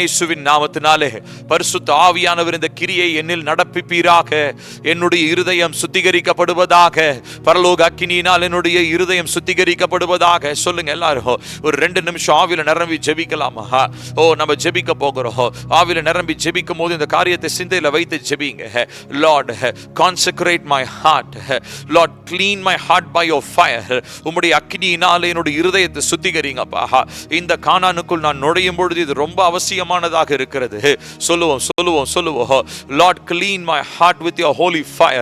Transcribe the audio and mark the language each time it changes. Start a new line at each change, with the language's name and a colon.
Tamil: இயேசுவின் நாமத்தினாலே பரிசுத்த ஆவியானவர் இந்த கிரியை என்னில் நடப்பிப்பீராக. என்னுடைய இருதயம் சுத்திகரிக்கப்படுவதாக. பரலோக அக்கினியினால் என்னுடைய இருதயம் சுத்திகரிக்கப்படுவதாக. சொல்லுங்க எல்லாரும் ஒரு 2 நிமிஷம் ஆவியில நிரம்பி ஜெபிக்கலாமா? நம்ம ஜெபிக்க போகிறோம். ஆவியில நிரம்பி ஜெபிக்கும் போது இந்த காரியத்தை சிந்தையில வைத்து ஜெபிங்க.
English: Lord, consecrate my heart. Lord, clean my heart by your fire.
Tamil: உம்முடைய அக்கினியினாலே என்னுடைய இருதயத்தை சுத்திகரிங்கப்பா. இந்த கானானுக்குள் நான் நுழையும் பொழுது இது ரொம்ப அவசியமானதாக இருக்கிறது. சொல்லுவோம்.
English: Lord, clean my heart with your holy fire.